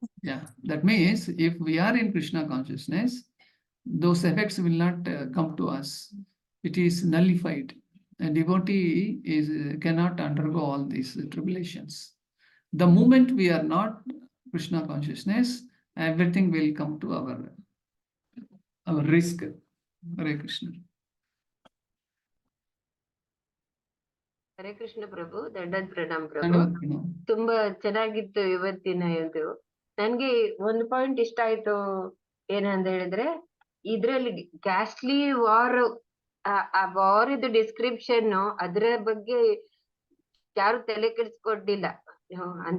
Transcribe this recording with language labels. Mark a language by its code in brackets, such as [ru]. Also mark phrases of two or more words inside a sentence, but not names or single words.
[en] Yeah, that means if we are in Krishna consciousness, those effects will not come to us. It is nullified. A devotee cannot undergo all these tribulations. The moment we are not Krishna consciousness, everything will come to our risk. Hare Krishna. [kn] ಹರೇ ಕೃಷ್ಣ ಪ್ರಭು, ದೊಡ್ಡದ್ ಪ್ರಣಾಮ್ ಪ್ರಭು. ಧನ್ಯವಾದ ಪ್ರಣಾಮ್. ತುಂಬಾ ಚೆನ್ನಾಗಿತ್ತು ಇವತ್ತಿನ ಇದು. ನನ್ಗೆ ಒಂದು ಪಾಯಿಂಟ್ ಇಷ್ಟ ಆಯ್ತು, ಏನಂತ ಹೇಳಿದ್ರೆ ಇದ್ರಲ್ಲಿ [en] costly war, [kn] ಆ ವಾರ್ ಇದು ಡಿಸ್ಕ್ರಿಪ್ಷನ್, ಅದ್ರ ಬಗ್ಗೆ ಯಾರು ತಲೆ ಕೆಡಿಸ್ಕೊಂಡಿಲ್ಲ ಅಂತ.